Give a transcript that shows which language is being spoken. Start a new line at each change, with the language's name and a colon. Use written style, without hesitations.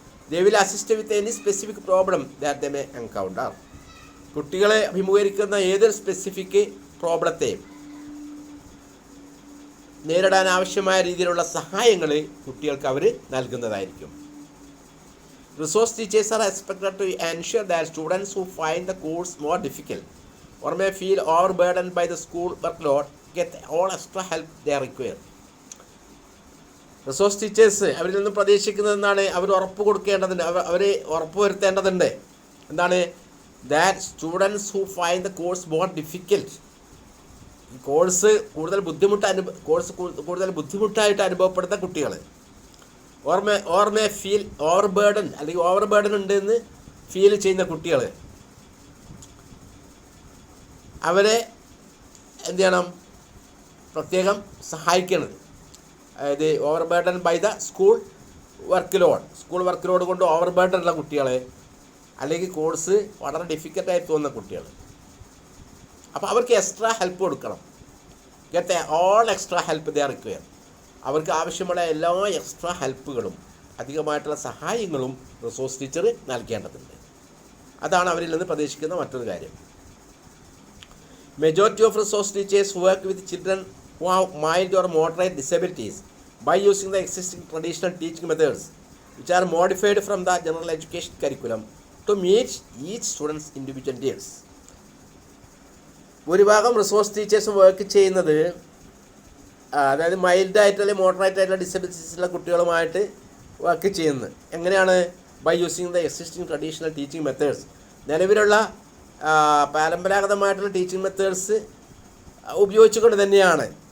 English: They will assist with any specific problem that they may encounter.
Malayalam: കുട്ടികളെ അഭിമുഖീകരിക്കുന്ന ഏതൊരു specific പ്രോബ്ലത്തെയും നേരിടാൻ ആവശ്യമായ രീതിയിലുള്ള സഹായങ്ങൾ കുട്ടികൾക്ക് അവർ നൽകുന്നതായിരിക്കും.
English: Resource teachers are expected to ensure that students who find the course more difficult or may feel overburdened by the school workload get all extra help they require.
Malayalam: Resource teachers അവരിൽ നിന്ന് പ്രതീക്ഷിക്കുന്നത് എന്താണ്? അവർ ഉറപ്പ് കൊടുക്കേണ്ടതുണ്ട്, അവർ ഉറപ്പ് വരുത്തേണ്ടതുണ്ട്. എന്താണ്?
English: that students who find the course more difficult,
Malayalam: course കൂടുതൽ ബുദ്ധിമുട്ടായിട്ട് അനുഭവപ്പെടുന്ന കുട്ടികൾ,
English: or may feel overburden,
Malayalam: അല്ലെങ്കിൽ ഓവർ ബേർഡൻ ഉണ്ടെന്ന് ഫീൽ ചെയ്യുന്ന കുട്ടികൾ, അവരെ എന്ത് ചെയ്യണം? പ്രത്യേകം സഹായിക്കണം. അതായത്
English: overburden by the school workload
Malayalam: കൊണ്ട് ഓവർ ബേർഡൻ ഉള്ള കുട്ടികളെ, അല്ലെങ്കിൽ കോഴ്സ് വളരെ ഡിഫിക്കൽട്ടായി തോന്നുന്ന കുട്ടികൾ, അപ്പോൾ അവർക്ക് എക്സ്ട്രാ ഹെൽപ്പ് കൊടുക്കണം.
English: Get all extra help they require.
Malayalam: അവർക്ക് ആവശ്യമുള്ള എല്ലാ എക്സ്ട്രാ ഹെൽപ്പുകളും അധികമായിട്ടുള്ള സഹായങ്ങളും റിസോഴ്സ് ടീച്ചർ നൽകേണ്ടതുണ്ട്. അതാണ് അവരിൽ നിന്ന് പ്രതീക്ഷിക്കുന്ന മറ്റൊരു കാര്യം.
English: Majority of resource teachers work with children who have mild or moderate disabilities by using the existing traditional teaching methods which are modified from the general education curriculum to meet each student's individual needs.
Malayalam: ഭൂരിഭാഗം resource teachers work ചെയ്യുന്നത് അതായത് മൈൽഡായിട്ട് അല്ലെങ്കിൽ moderate ആയിട്ടുള്ള ഡിസബിലിറ്റീസുള്ള കുട്ടികളുമായിട്ട് work ചെയ്യുന്നത് എങ്ങനെയാണ്?
English: by using the existing traditional teaching methods,
Malayalam: നിലവിലുള്ള പരമ്പരാഗതമായിട്ടുള്ള teaching methods ഉപയോഗിച്ചുകൊണ്ട് തന്നെയാണ്.